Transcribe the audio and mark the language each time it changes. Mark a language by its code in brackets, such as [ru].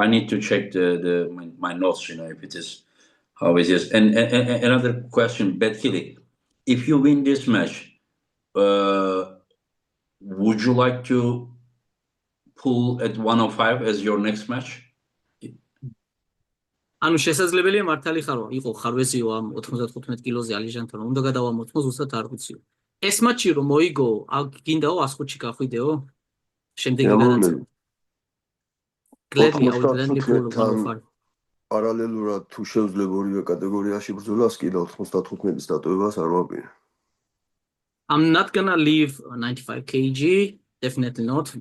[en] I need to check my notes, if it is how it is. And another question, Betkili, if you win this match, would you like to pull at 105 as your next match? [ka] ანუ შესაძლებელია მართალი ხარო, იყო ხარვეზიო ამ 95 კილოზე ალიჟანთან, უნდა გადავამოწმო, ზუსტად არ ვიციო. ეს მატჩი რომ მოიგო, გინდაო 105-ში გახვიდეო? შემდეგი განაწილება. [en] Gladly, I would gladly pull 105. [ka] პარალელურად თუ შევძლებ ორივე კატეგორიაში ბრძოლას, კიდე 95-ის დატოვებას არ ვაპირე. [en] I'm not gonna leave 95 kg, definitely not.